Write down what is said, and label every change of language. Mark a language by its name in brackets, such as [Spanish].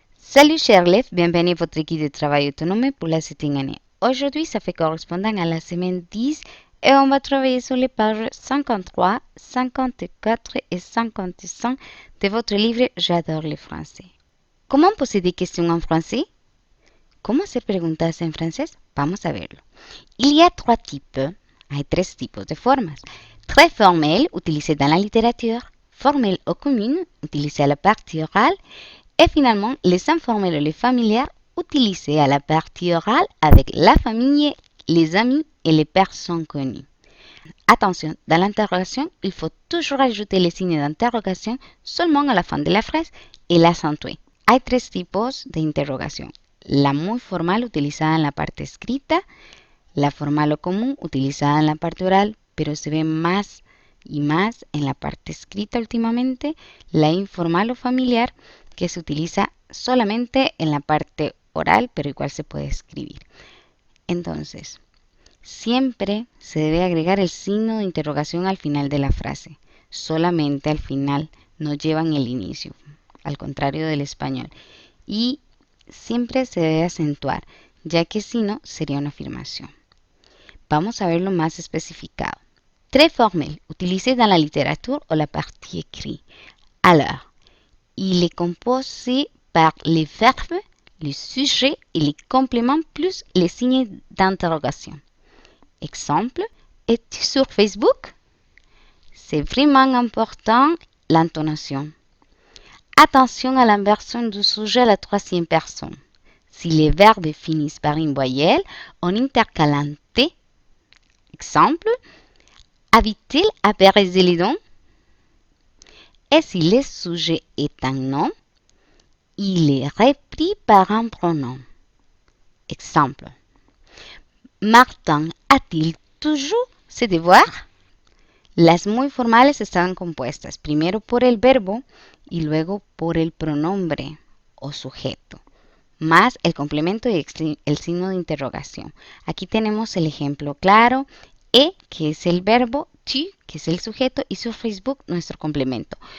[French] Salut chers élèves, bienvenue à votre guide de travail autonome pour la 7e année. Aujourd'hui, ça fait correspondant à la semaine 10 et on va travailler sur les pages 53, 54 et 55 de votre livre J'adore le français. Comment poser des questions en français? [Spanish] ¿Cómo hacer preguntas en francés? Vamos a verlo. [French] Il y a [Spanish] hay tres tipos de formas. [French] Très formel, utilisé dans la littérature. Formel ou commune, utilisé à la partie orale. Et finalement, les informels ou les familières, utilisés à la partie orale avec la famille, les amis et les personnes connues. Attention, dans l'interrogation, il faut toujours ajouter les signes d'interrogation seulement à la fin de la phrase y l'accentuer. [Spanish] Hay tres tipos de interrogación. La muy formal utilizada en la parte escrita, la formal o común utilizada en la parte oral, pero se ve más y más en la parte escrita últimamente, la informal o familiar, que se utiliza solamente en la parte oral, pero igual se puede escribir. Entonces, siempre se debe agregar el signo de interrogación al final de la frase. Solamente al final, no llevan el inicio, al contrario del español. Y siempre se debe acentuar, ya que si no, sería una afirmación. Vamos a verlo más especificado. [French] Très formel, utilisé dans la littérature ou la partie écrite. Alors, il est composé par les verbes, les sujets et les compléments plus les signes d'interrogation. Exemple, es-tu sur Facebook? C'est vraiment important l'intonation. Attention à l'inversion du sujet à la troisième personne. Si les verbes finissent par une voyelle, on intercale un T. Exemple, habite-t-il à Pérez-Zeledon? Et si le sujet est un nom, il est repris par un pronom. Exemple. Martin a-t-il toujours ses devoirs? [Spanish] Las muy formales están compuestas primero por el verbo y luego por el pronombre o sujeto, más el complemento y el signo de interrogación. Aquí tenemos el ejemplo claro. Que es el verbo, tu, que es el sujeto, y [French] sur Facebook, [Spanish] nuestro complemento.